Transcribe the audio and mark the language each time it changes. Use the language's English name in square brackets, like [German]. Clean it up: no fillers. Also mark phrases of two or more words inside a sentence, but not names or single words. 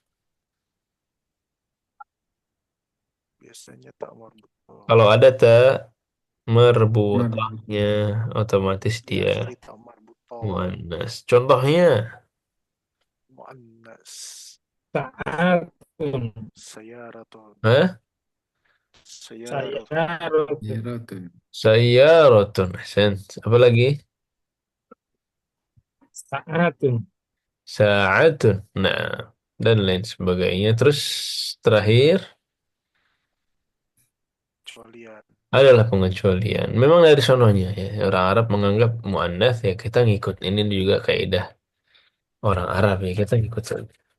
[Indonesian] Biasanya tak marbutah. Kalau ada merbutahnya, otomatis Di dia akhiri tak marbutah. muannas. Contohnya, Muannas. Sa'atun. Sayaratun. hah? Sayaratun. Sayyaratun. Yaratun. Sayyaratun. Ahsan. Apa lagi? Sa'atun. Sa'atun. Nah, dan lain sebagainya. Terus terakhir Kecualian. adalah pengecualian. Memang dari sononya ya. Orang Arab menganggap muannas ya kita ngikut. Ini juga kaidah orang Arab ya kita ngikut saja.